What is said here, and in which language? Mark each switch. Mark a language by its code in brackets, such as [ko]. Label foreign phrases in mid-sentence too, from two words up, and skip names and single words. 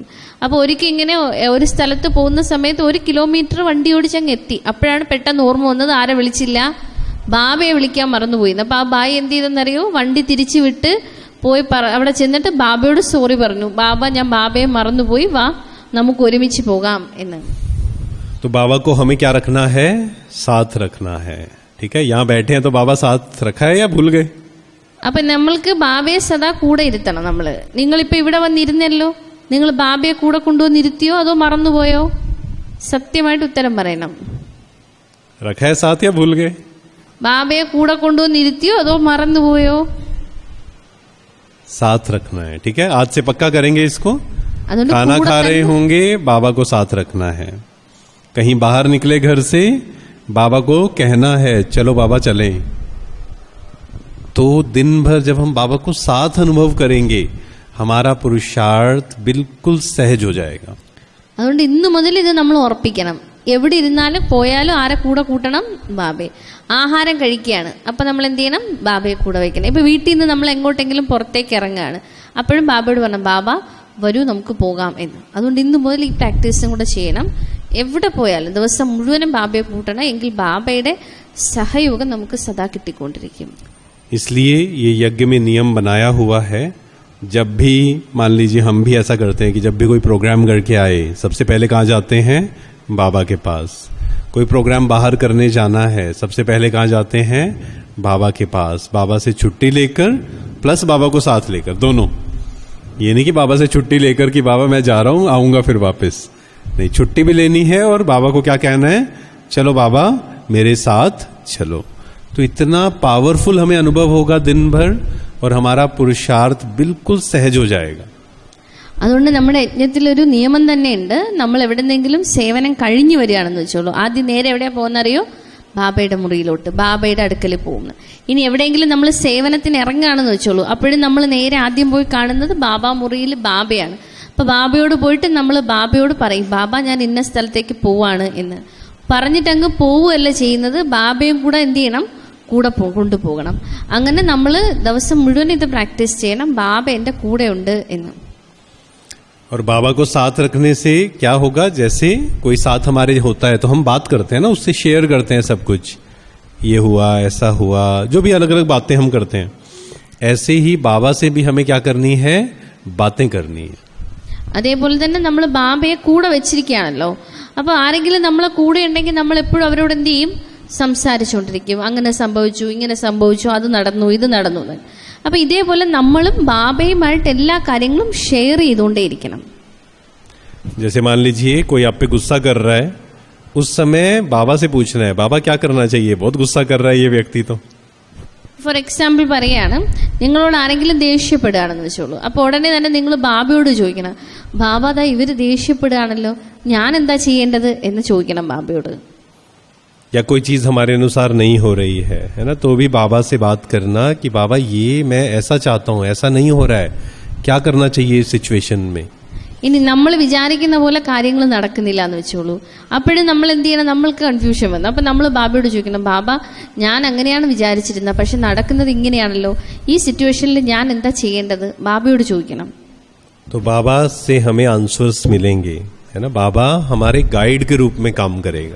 [ml] അപ്പോൾ ഒരിക്കൽ ഇങ്ങനെ ഒരു സ്ഥലത്ത് പോകുന്ന സമയത്ത് 1 കിലോമീറ്റർ വണ്ടി ഓടിച്ചങ്ങ് എത്തി. അപ്പോഴാണ് പെട്ടെന്ന് ഓർമ്മ വന്നത്, ആരെ വിളിച്ചില്ല, ബാബയെ വിളിക്കാൻ മറന്നുപോയി. അപ്പോൾ ആ ഭായി എന്ത് ചെയ്തെന്നറിയോ, വണ്ടി തിരിച്ചു വിട്ട് പോയി അവിടെ ചെന്നിട്ട് ബാബയോട് സോറി പറഞ്ഞു, ബാബ ഞാൻ ബാബയെ മറന്നുപോയി, വാ നമുക്ക് ഒരുമിച്ച് പോകാം എന്ന്. [hi] तो बाबा को हमें क्या रखना है, साथ रखना है. ठीक है, यहाँ बैठे हैं तो बाबा साथ रखा है या भूल गए? [ml] അപ്പൊ നമ്മൾക്ക് ബാബയെ സദാ കൂടെ ഇരുത്തണം. നമ്മള് നിങ്ങളിപ്പോ ഇവിടെ വന്നിരുന്നല്ലോ, നിങ്ങൾ ബാബയെ കൂടെ കൊണ്ടുവന്നിരുത്തിയോ അതോ മറന്നുപോയോ? സത്യമായിട്ട് ഉത്തരം പറയണം. [hi] रखा है साथ या भूल गए? [ml] ബാബയെ കൂടെ കൊണ്ടുവന്നിരുത്തിയോ അതോ മറന്നുപോയോ? [hi] साथ रखना है. ठीक है, आज से पक्का करेंगे इसको. [ml] അതുകൊണ്ട് [hi] खाना [ml] കൂടെ [hi] खा रहे [ml] തന്നെ- [hi] होंगे, बाबा को साथ रखना है. कहीं बाहर निकले घर से, बाबा को कहना है चलो बाबा चलें. तो दिन भर जब हम बाबा को साथ अनुभव करेंगे, हमारा पुरुषार्थ बिल्कुल सहज हो जाएगा. [ml] അതുകൊണ്ട് ഇന്നു മുതൽ ഇത് നമ്മൾ ഉറപ്പിക്കണം. എവിടെ ഇരുന്നാലും പോയാലും ആരെ കൂടെ കൂട്ടണം, ബാബയെ. ആഹാരം കഴിക്കുകയാണ്, അപ്പം നമ്മൾ എന്ത് ചെയ്യണം, ബാബയെ കൂടെ വയ്ക്കണം. ഇപ്പം വീട്ടിൽ നിന്ന് നമ്മൾ എങ്ങോട്ടെങ്കിലും പുറത്തേക്ക് ഇറങ്ങുകയാണ്, അപ്പോഴും ബാബയോട് പറഞ്ഞു, ബാബ വരൂ നമുക്ക് പോകാം എന്ന്. അതുകൊണ്ട് ഇന്നു മുതൽ ഈ പ്രാക്ടീസും കൂടെ ചെയ്യണം. എവിടെ പോയാലും ദിവസം മുഴുവനും ബാബയെ കൂട്ടണം, എങ്കിൽ ബാബയുടെ സഹയോഗം നമുക്ക് സദാ കിട്ടിക്കൊണ്ടിരിക്കും. [hi] इसलिए ये यज्ञ में नियम बनाया हुआ है, जब भी मान लीजिए हम भी ऐसा करते हैं कि जब भी कोई प्रोग्राम करके आए, सबसे पहले कहाँ जाते हैं, बाबा के पास. कोई प्रोग्राम बाहर करने जाना है, सबसे पहले कहाँ जाते हैं, बाबा के पास. बाबा से छुट्टी लेकर प्लस बाबा को साथ लेकर, दोनों. ये नहीं कि बाबा से छुट्टी लेकर कि बाबा मैं जा रहा हूं, आऊंगा फिर वापस. नहीं, छुट्टी भी लेनी है और बाबा को क्या कहना है, चलो बाबा मेरे साथ चलो. तो इतना पावरफुल हमें अनुभव होगा दिन भर और हमारा पुरुषार्थ बिल्कुल सहज हो जाएगा. [ml] അതുകൊണ്ട് നമ്മുടെ യജ്ഞത്തിലൊരു നിയമം തന്നെയുണ്ട്. നമ്മൾ എവിടെന്നെങ്കിലും സേവനം കഴിഞ്ഞു വരികയാണെന്ന് വെച്ചോളൂ, ആദ്യം നേരെ എവിടെയാ പോകുന്നറിയോ, ബാബയുടെ മുറിയിലോട്ട്, ബാബയുടെ അടുക്കൽ പോകുന്നു. ഇനി എവിടെയെങ്കിലും നമ്മൾ സേവനത്തിന് ഇറങ്ങുകയാണെന്ന് വെച്ചോളൂ, അപ്പോഴും നമ്മൾ നേരെ ആദ്യം പോയി കാണുന്നത് ബാബാ മുറിയിൽ ബാബയാണ്. അപ്പോൾ ബാബയോട് പോയിട്ട് നമ്മൾ ബാബയോട് പറയും, ബാബ ഞാൻ ഇന്ന സ്ഥലത്തേക്ക് പോവാണ് എന്ന് പറഞ്ഞിട്ട് അങ്ങ് പോവുകയല്ല ചെയ്യുന്നത്, ബാബയും കൂടെ എന്ത് ചെയ്യണം, കൂടെ കൊണ്ടുപോകണം. അങ്ങനെ നമ്മൾ ദിവസം മുഴുവൻ ഇത് പ്രാക്ടീസ് ചെയ്യണം, ബാബ എൻ്റെ കൂടെ ഉണ്ട് എന്ന്. [hi] और बाबा को साथ रखने से क्या होगा, जैसे कोई साथ हमारे होता है तो हम बात करते हैं ना, उससे शेयर करते हैं सब कुछ, ये हुआ ऐसा हुआ, जो भी अलग अलग बातें हम करते हैं, ऐसे ही बाबा से भी हमें क्या करनी है, बातें करनी है. [ml] അതേപോലെ തന്നെ നമ്മൾ ബാബയെ കൂടെ വെച്ചിരിക്കുകയാണല്ലോ. അപ്പോൾ ആരെങ്കിലും നമ്മളെ കൂടെ ഉണ്ടെങ്കിൽ നമ്മൾ എപ്പോഴും അവരോട് എന്ത് ചെയ്യും, സംസാരിച്ചുകൊണ്ടിരിക്കും. അങ്ങനെ സംഭവിച്ചു, ഇങ്ങനെ സംഭവിച്ചു, അത് നടന്നു, ഇത് നടന്നു. അപ്പൊ ഇതേപോലെ നമ്മളും ബാബയുമായിട്ട് എല്ലാ കാര്യങ്ങളും ഷെയർ ചെയ്തുകൊണ്ടേയിരിക്കണം. [hi] जैसे मान लीजिए कोई आप पे गुस्सा कर रहा है, उस समय बाबा से पूछना है, बाबा क्या करना चाहिए, बहुत गुस्सा कर रहा है ये व्यक्ति. तो [en] for example [ml] പറയാണ്, നിങ്ങളോട് ആരെങ്കിലും ദേഷ്യപ്പെടുകയാണെന്ന് വെച്ചോളൂ. അപ്പോൾ ഉടനെ തന്നെ നിങ്ങൾ ബാബയോട് ചോദിക്കണം, ബാബ ദാ ഇവർ ദേഷ്യപ്പെടുകയാണല്ലോ, ഞാൻ എന്താ ചെയ്യേണ്ടത് എന്ന് ചോദിക്കണം ബാബയോട്. [hi] या कोई चीज हमारे अनुसार नहीं हो रही है ना, तो भी बाबा से बात करना कि बाबा ये मैं ऐसा चाहता हूँ, ऐसा नहीं हो रहा है, क्या करना चाहिए इस सिचुएशन में. [ml] ഇനി നമ്മൾ വിചാരിക്കുന്ന പോലെ കാര്യങ്ങൾ നടക്കുന്നില്ല എന്ന് വെച്ചോളൂ, അപ്പോഴും നമ്മൾ എന്ത് ചെയ്യണം, നമ്മൾക്ക് കൺഫ്യൂഷൻ വന്നു. അപ്പം നമ്മൾ ബാബയോട് ചോദിക്കണം, ബാബ ഞാൻ അങ്ങനെയാണ് വിചാരിച്ചിരുന്നത്, പക്ഷെ നടക്കുന്നത് ഇങ്ങനെയാണല്ലോ, ഈ സിറ്റുവേഷനിൽ ഞാൻ എന്താ ചെയ്യേണ്ടത്, ബാബയോട് ചോദിക്കണം. [hi] तो बाबा से हमें आंसर्स मिलेंगे, है ना, बाबा हमारे गाइड के रूप में काम करेगा.